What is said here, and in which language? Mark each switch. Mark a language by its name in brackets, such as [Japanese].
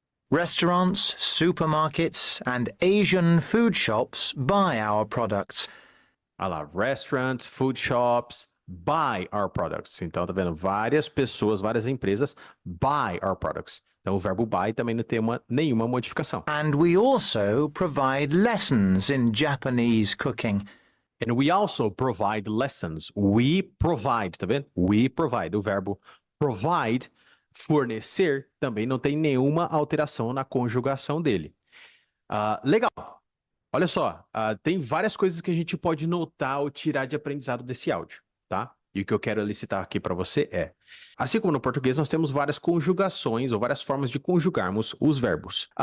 [English] Restaurants, supermarkets, and Asian food shops buy our products. [Portuguese] Olha lá, [English] restaurants, food shops, buy our products. [Portuguese] Então, tá vendo? Várias pessoas, várias empresas [English] buy our products. [Portuguese] Então, o verbo buy também não tem nenhuma modificação. [English] And we also provide lessons in Japanese cooking. And we also provide lessons. We provide, [Portuguese] tá vendo? [English] We provide. [Portuguese] O verbo provide, fornecer, também não tem nenhuma alteração na conjugação dele. Legal. Olha só, tem várias coisas que a gente pode notar ou tirar de aprendizado desse áudio, tá? E o que eu quero elicitar aqui para você é, assim como no português, nós temos várias conjugações ou várias formas de conjugarmos os verbos.